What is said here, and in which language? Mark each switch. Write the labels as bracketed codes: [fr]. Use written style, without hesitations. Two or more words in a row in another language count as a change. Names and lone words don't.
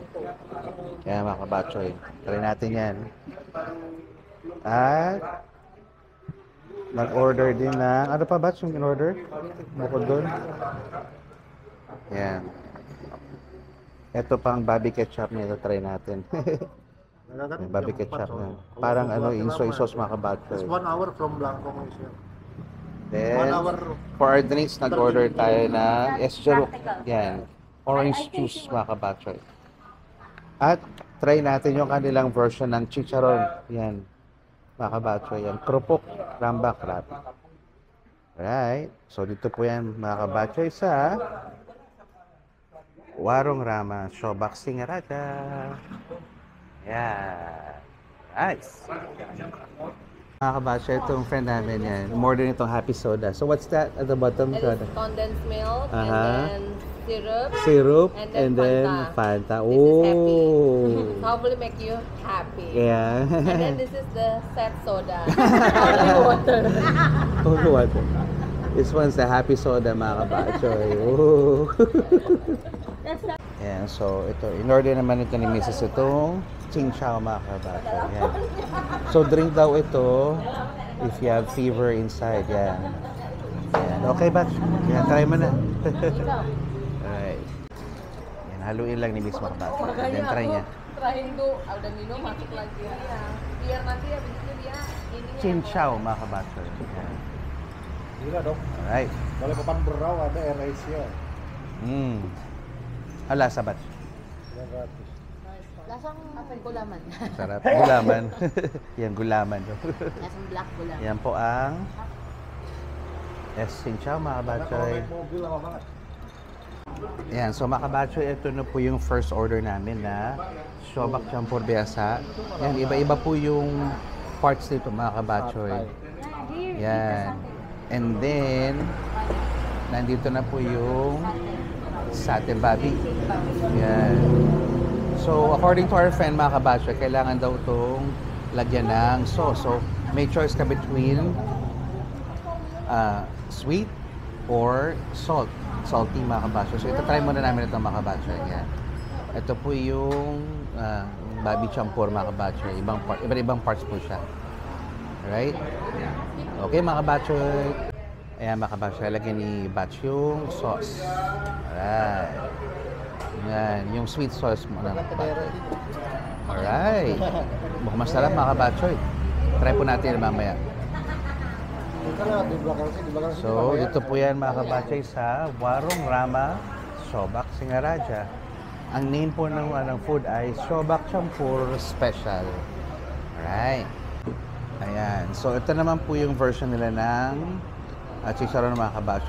[tl] Kaya mga kabatchoy, try natin yan. At nag-order din na, ano pa batch yung in-order? Bukod doon. Yan. Ito pang babi ketchup niya, ito try natin. Babi ketchup na. Parang ano, soy sauce mga kabatchoy. [en] It's 1 hour from Blanco. Then, for our drinks, [tl] nag-order tayo na escheruk. Yan. [en] Orange juice [tl] mga kabatchoy. At try natin yung kanilang version ng chicharon. Yan. Mga kabatchoy. Yan. Krupok. Rambak wrap. [en] Alright. So, [tl] dito po yan mga kabatchoy sa Warung Rama Shobak Singaraja. [en] Yeah. Nice. [tl] Mga kabatchoy, itong friend namin yan. [en] More than itong happy soda. So, what's that at the bottom? It is condensed milk and then syrup. Syrup and then Fanta. This is happy. Oh. Probably make you happy. Yeah. And then this is the sad soda. Only water. Only water. This one's the happy soda [tl] mga kabatchoy. [en] Oh. [tl] Yan, so ito, in-order naman ito ni Mrs. itong Ching Chow mga kabatchoy. [en] Yan. So drink [tl] daw ito [en] if you have fever inside. [tl] Yan. Yan. Okay, batch? Yan, try mo na. Alright. Yan, haluin lang ni Mrs. mga kabatchoy. Yan, try niya. [en] Trying to, [id] udah minum, masuk lagi. Ya. Biar nanti habis itu dia ini. [tl] Ching Chow mga kabatchoy. Yan. [id] Gila dong. [en] Alright. [id] Kalau papan berau ada Air Asia. [tl] Hala, sabat. Lasang gulaman. Sarap. Gulaman. Yan, gulaman. Lasang black gulaman. Yan po ang Ching Chow mga kabatchoy. [id] Mobil lama banget. [tl] Yan, so mga kabatchoy, ito na po yung [en] first order [tl] namin na Shobak Champur Biasa. Yan, iba-iba po yung parts nito mga kabatchoy. Yan. [en] And then, [tl] nandito na po yung satay babi. Yan. [en] So, according to our friend [tl] mga kabatchoy, kailangan daw itong lagyan ng sauce. [en] So, may choice ka between sweet or salty [tl] mga kabatchoy. So, ito try muna namin ito mga kabatchoy. Yan. Ito po yung babi champur mga kabatchoy. Iba't-ibang parts po siya. [en] Alright? Okay [tl] mga kabatchoy. Ayan mga kabatchoy, lagyan ni Batch yung sauce. Alright. Yan, yung [en] sweet sauce [tl] muna mga kabatchoy. Alright. Mukhang masarap mga kabatchoy. Try po natin mamaya. [id] Di belakang sini, di belakang sini. [tl] So, dito po yan mga kabatsay sa Warung Rama Sobak Singaraja. Ang name po ng food ay Sobak Champur Special. Alright. Ayan. So, ito naman po yung version nila ng chicharon ng mga kabatsay.